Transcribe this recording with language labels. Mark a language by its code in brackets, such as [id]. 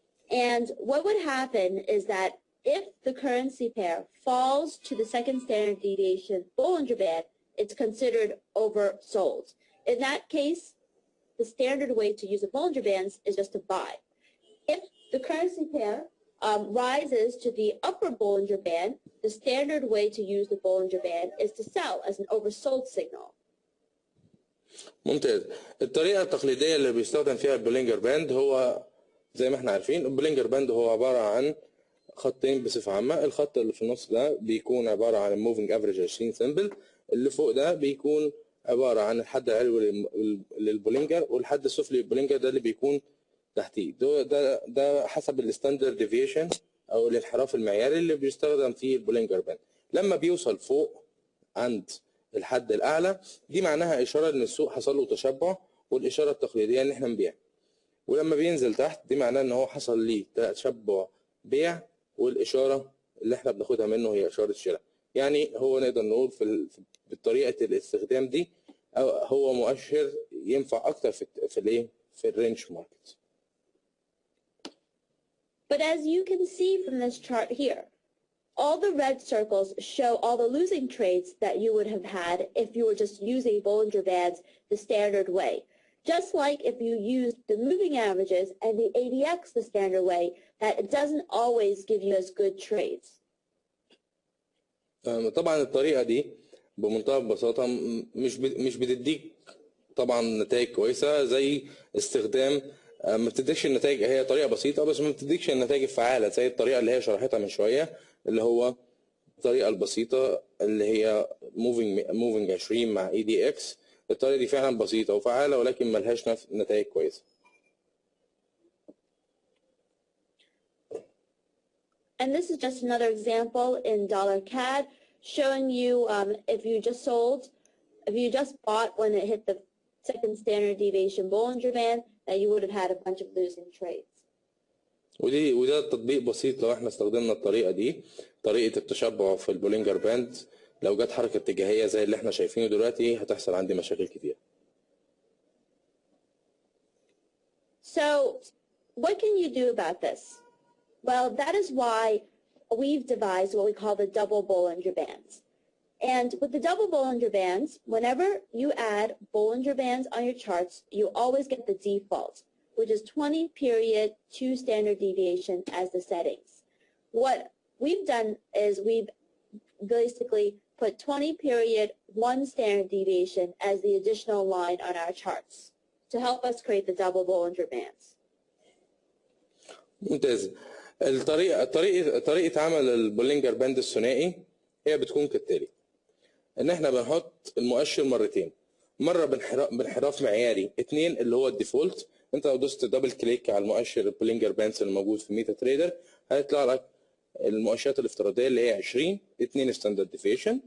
[en] And what would happen is that if the currency pair falls to the second standard deviation Bollinger Band, it's considered oversold. In that case, the standard way to use the Bollinger Bands is just to buy. If the currency pair rises to the upper Bollinger Band, the standard way to use the Bollinger Band is to sell as an oversold signal. [ar] ممتاز. الطريقة التقليدية اللي بيستخدم فيها البولينجر باند هو زي ما احنا عارفين البولينجر باند هو عبارة عن خطين بصفة عامة. الخط اللي في النص ده بيكون عبارة عن الموفينج افريج 20 سمبل، اللي فوق ده بيكون عبارة عن الحد العلوي للبولينجر، والحد السفلي للبولينجر ده اللي بيكون تحتيه. ده حسب الستاندرد ديفيشن او الانحراف المعياري اللي بيستخدم فيه البولينجر باند. لما بيوصل فوق عند الحد الاعلى دي معناها اشاره ان السوق حصل له تشبع، والاشاره التقليديه ان احنا نبيع. ولما بينزل تحت دي معناه ان هو حصل ليه تشبع بيع، والاشاره اللي احنا بناخدها منه هي اشاره شراء. يعني هو نقدر نقول بطريقه الاستخدام دي هو مؤشر ينفع اكتر في الرينج ماركت. [en] But as you can see from this chart here, all the red circles show all the losing trades that you would have had if you were just using Bollinger Bands the standard way. Just like if you used the moving averages and the ADX the standard way, that it doesn't always give you as good trades. [ar] طبعا الطريقة دي بمنتهى البساطة مش بتديك طبعا نتائج كويسة زي استخدام ما بتديكش النتائج. هي طريقة بسيطة بس ما بتديكش النتائج الفعالة زي الطريقة اللي هي شرحتها من شوية، اللي هو الطريقة البسيطة اللي هي موفينج 20 مع EDX. الطريقة دي فعلا بسيطة وفعالة ولكن ملهاش نتائج كويسة. [en] And this is just another example in $CAD showing you if you just bought when it hit the second standard deviation Bollinger Band, that you would have had a bunch of losing trades. [ar] وده تطبيق بسيط لو احنا استخدمنا الطريقة دي، طريقة التشبع في البولينجر باند. لو جت حركة اتجاهية زي اللي احنا شايفينه دلوقتي هتحصل عندي مشاكل كتير. [en] So what can you do about this? Well, that is why we've devised what we call the double Bollinger Bands. And with the double Bollinger Bands, whenever you add Bollinger Bands on your charts, you always get the default, which is 20 period 2 standard deviation as the settings. What we've done is we've basically put 20 period 1 standard deviation as the additional line on our charts to help us create the double Bollinger Bands. [ar] ممتاز. طريقة عمل البولينجر باند الثنائي هي بتكون كالتالي: ان احنا بنحط المؤشر مرتين، مرة بانحراف معياري 2 اللي هو الديفولت. انت لو دوست دبل كليك على المؤشر البولينجر باندز اللي موجود في ميتا تريدر هيطلع لك المؤشرات الافتراضية اللي هي 20 2 ستاندرد ديفيشن.